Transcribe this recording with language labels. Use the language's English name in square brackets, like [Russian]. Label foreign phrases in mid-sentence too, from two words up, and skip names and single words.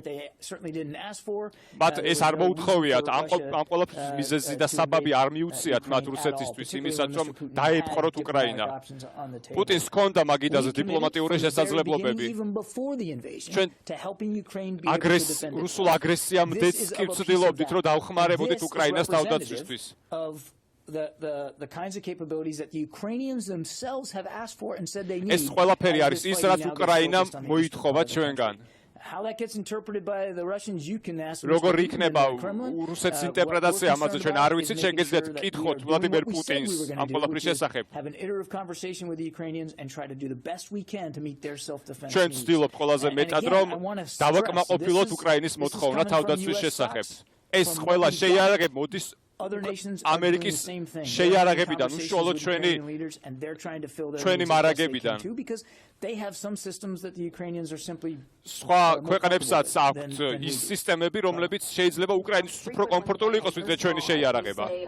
[Georgian] მათ ეს არ მოუთხოვიათ, ამ ყველაფრის მიზეზი და საბაბი არ მიუციათ მათ რუსეთისთვის იმისაც, რომ დაეპყროთ უკრაინა. პუტინს ჰქონდა მაგიდაზე დიპლომატიური შესაძლებლობები. ჩვენ რუსულ აგრესიამდეც კი ვცდილობდით, რომ დავხმარებოდით უკრაინას თავდაცვისთვის. [English] The kinds of capabilities that the Ukrainians themselves have asked for and said they need. [Georgian] ეს ყველაფერი არის ის, რაც უკრაინამ მოითხოვა ჩვენგან. [English] How that gets interpreted by the Russians, you can ask. [Georgian] როგორ იქნება რუსეთის ინტერპრეტაცია ამაზე ჩვენ არ ვიცით, შეგეძლიათ გკითხოთ ვლადიმერ პუტინს ამ ყველაფრის შესახებ. [English] Have an iterative conversation with the Ukrainians and try to do the best we can to meet their self-defense [Georgian] ჩვენ [English] needs. [Georgian] ვცდილობთ ყველაზე მეტად რომ დავაკმაყოფილოთ უკრაინის მოთხოვნა თავდაცვის შესახებ. ეს ყველა შეიარაღება მოდის ამერიკის შეიარაღებიდან, უშუალოდ ჩვენი მარაგებიდან. სხვა ქვეყნებსაც აქვთ ის სისტემები, რომლებიც შეიძლება უკრაინის უფრო კომფორტული იყოს, ვიდრე ჩვენი შეიარაღება.